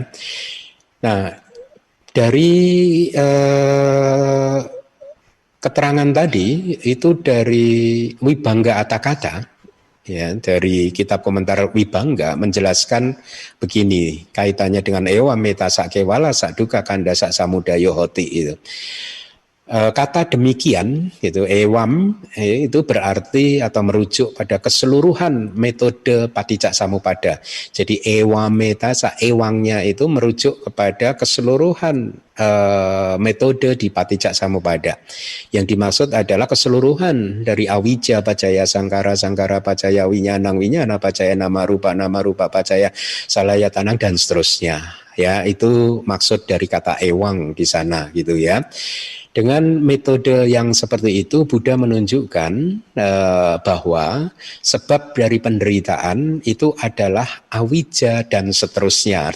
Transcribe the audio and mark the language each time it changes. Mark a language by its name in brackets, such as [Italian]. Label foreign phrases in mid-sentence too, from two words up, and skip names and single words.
[Indonesian] Nah, dari keterangan tadi itu dari Wibangga Atakata, ya, dari kitab komentar Wibangga menjelaskan begini kaitannya dengan [Pali] ewa meta sakewala saduka kanda sak samudayo hoti [Indonesian] itu. Kata demikian gitu, ewam itu berarti atau merujuk pada keseluruhan metode [Pali] paticca samuppada. [Indonesian] Jadi ewameta ewangnya itu merujuk kepada keseluruhan metode di [Pali] paticca samuppada. [Indonesian] Yang dimaksud adalah keseluruhan dari [Pali] awija pacaya sangkara sangkara pacaya winyana winyana pacaya nama rupa pacaya salaya tanang [Indonesian] dan seterusnya. Ya, itu maksud dari kata ewang di sana gitu ya. Dengan metode yang seperti itu, Buddha menunjukkan bahwa sebab dari penderitaan itu adalah awija dan seterusnya.